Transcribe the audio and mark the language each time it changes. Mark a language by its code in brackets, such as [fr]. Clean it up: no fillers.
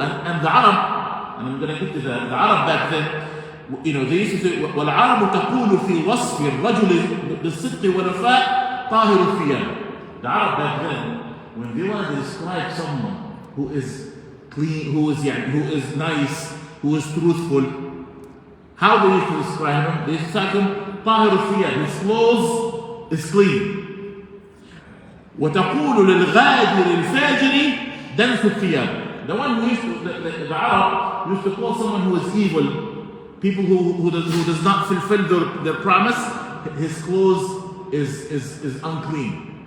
[en] And the Arab, and I'm going to get to that, the Arab back then, they used to say, [ar] وَالْعَرَبُ تَقُولُ فِي وَصْفِ الرَّجُلِ بِالصِّدْقِ وَالْوَفَاءِ طَاهِرُ الثِّيَابِ. [en] The Arab back then, when they want to describe someone who is clean, who is nice, who is truthful, how do you describe him? They describe him, [ar] طاهر الثياب. [en] His clothes is clean. [ar] وتقول للغادر الفاجر دنس الثياب. [en] The one who used to, the Arab used to call someone who is evil, people who does not fulfill their promise, his clothes is unclean.